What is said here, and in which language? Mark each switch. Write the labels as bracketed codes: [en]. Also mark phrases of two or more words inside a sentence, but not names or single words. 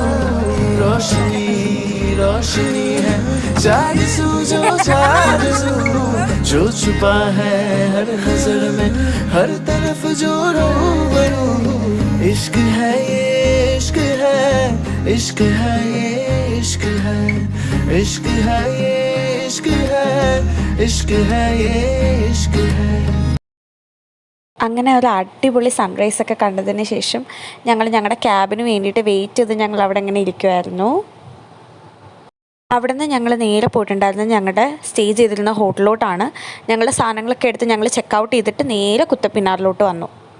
[hi] रोशनी रोशनी है चारज़ू जो चारज़ू, जो छुपा है हर नजर में हर तरफ जो रूबरू. इश्क है ये, इश्क है, इश्क है ये, इश्क है, इश्क है ये, इश्क है, इश्क है ये, इश्क है. [ml] അങ്ങനെ ഒരു അടിപൊളി സൺറൈസൊക്കെ കണ്ടതിന് ശേഷം ഞങ്ങളുടെ ക്യാബിന് വേണ്ടിയിട്ട് വെയിറ്റ് ചെയ്ത് ഞങ്ങൾ അവിടെ ഇങ്ങനെ ഇരിക്കുമായിരുന്നു. അവിടെ നിന്ന് ഞങ്ങൾ നേരെ പോയിട്ടുണ്ടായിരുന്നത് ഞങ്ങളുടെ സ്റ്റേ ചെയ്തിരുന്ന ഹോട്ടലിലോട്ടാണ്. ഞങ്ങളുടെ സാധനങ്ങളൊക്കെ എടുത്ത് ഞങ്ങൾ ചെക്കൗട്ട് ചെയ്തിട്ട് നേരെ കുത്തപ്പിനാറിലോട്ട് വന്നു.